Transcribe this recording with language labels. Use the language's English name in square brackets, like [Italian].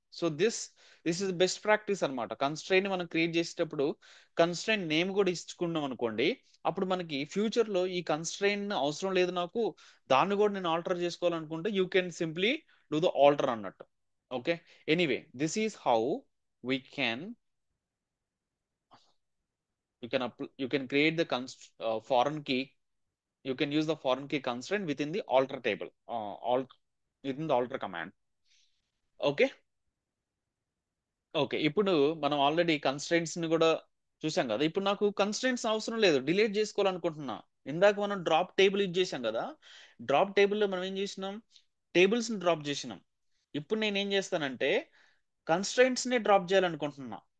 [English] so this is best practice [Telugu] అనమాట. Constraint మనం create చేసేటప్పుడు కన్స్ట్రైంట్ నేమ్ కూడా ఇచ్చుకున్నాం అనుకోండి, అప్పుడు మనకి ఫ్యూచర్ లో ఈ కన్స్ట్రైంట్ అవసరం లేదు నాకు, దాన్ని కూడా నేను ఆల్టర్ చేసుకోవాలనుకుంటే [English] you can simply do the alter [Telugu] అన్నట్టు. [English] Okay, anyway this is how we can you can create the foreign key. You can use the foreign key constraint within the alter table, within the alter command. Okay. [Telugu] Okay, ఇప్పుడు మనం already constraints ని కూడా చూసాం కదా. ఇప్పుడు నాకు constraints అవసరం లేదు, డిలీట్ చేసుకోవాలనుకుంటున్నా. ఇందాక మనం డ్రాప్ టేబుల్ యూజ్ చేసాం కదా. డ్రాప్ టేబుల్లో మనం ఏం చేసినాం, టేబుల్స్ ని డ్రాప్ చేసినాం. ఇప్పుడు నేను ఏం చేస్తానంటే కన్స్ట్రైంట్స్ ని డ్రాప్ చేయాలనుకుంటున్నా.